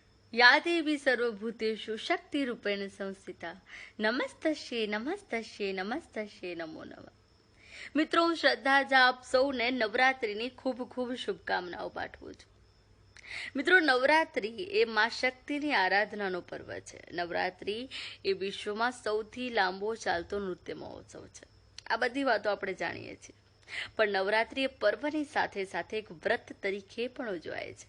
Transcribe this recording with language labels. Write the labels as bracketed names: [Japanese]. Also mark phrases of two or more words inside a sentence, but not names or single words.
[Sanskrit] या देवी सर्वभूतेषु शक्तिरूपेण संस्थिता नमस्तस्यै नमस्तस्यै नमस्तस्यै नमो नमः। [Gujarati] મિત્રો, હું શ્રદ્ધા આપ સૌને નવરાત્રિની ખૂબ ખૂબ શુભકામનાઓ પાઠવું છું। મિત્રો, નવરાત્રિ એ માં શક્તિની આરાધનાનો પર્વ છે। નવરાત્રિ એ વિશ્વમાં સૌથી લાંબો ચાલતો નૃત્ય મહોત્સવ છે। આ બધી વાતો આપણે જાણીએ છીએ, પણ નવરાત્રિ એ પર્વની સાથે સાથે એક વ્રત તરીકે પણ ઉજવાય છે।